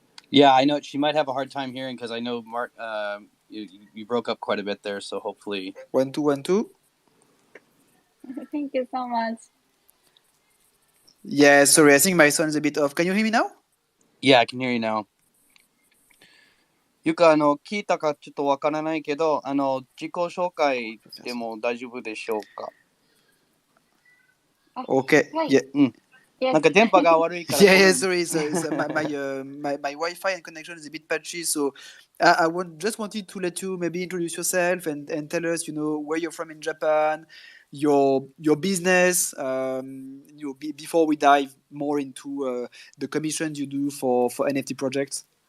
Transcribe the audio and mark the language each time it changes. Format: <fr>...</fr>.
<en>Yeah, I know she might have a hard time hearing because I know Mark. You broke up quite a bit there, so hopefully. 1 2 1 2. Thank you so much. Yeah, sorry, I think my sound is a bit off. Can you hear me now? Yeah, I can hear you now.</en> <ja>ゆか、聞いたかちょっとわからないけど、自己紹介でも大丈夫でしょうか?</ja> <en>Okay. Yeah.</en> <ja>なんか電波が悪いから。</ja> <en>Yeah, sorry. So my Wi-Fi and connection is a bit patchy. So I just wanted to let you maybe introduce yourself and tell us, where you're from in Japan, your business, before we dive more into the commissions you do for NFT projects.</en>